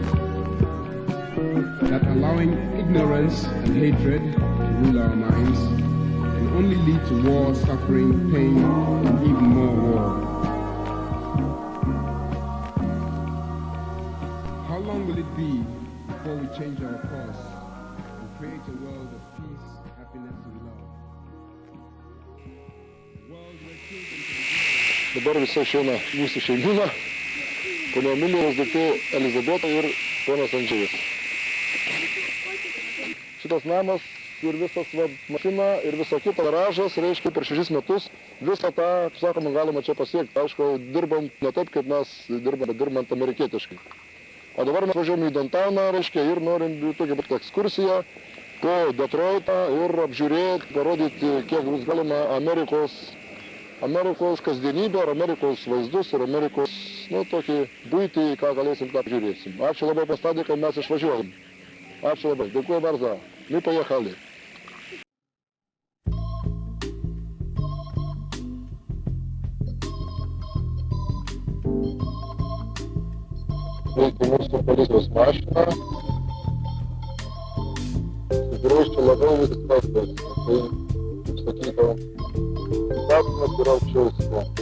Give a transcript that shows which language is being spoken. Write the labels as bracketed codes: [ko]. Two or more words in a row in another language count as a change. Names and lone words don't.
[en] That allowing ignorance and hatred to rule our minds can only lead to war, suffering, pain, and even more war. How long will it be before we change our course and create a world of peace, happiness, and love? A world where children can grow. [lt] Dabar visa šiandien mūsų šeimyna, ponia Emilijos duktė Elizabeta ir ponas Andžejus. Šitas namas ir visas mašina ir viso kito garažas, reiškia per 6 metus visą tą, sakoma, galima čia pasiekti. Aišku, dirbam ne taip, kaip mes dirbant amerikietiškai. O dabar mes važiuojame į Dontowną, reiškia, ir norim tokią ekskursiją po Detroitą ir apžiūrėti, parodyti, kiek bus galima Amerikos kasdienybę, ar Amerikos vaizdus, ir Amerikos, tokį buitį, ką galėsim, tą apžiūrėsim. Ačiū labai pastadė, kad mes išvažiuojam. Ačiū labai. Dėkuoju bardzo. [pl] My pojechali. [lt] Reikia mūsų policijos mašiną. Tikrai čia labiau viskas, tai, kaip sakytum, įstatymas yra aukščiau visko.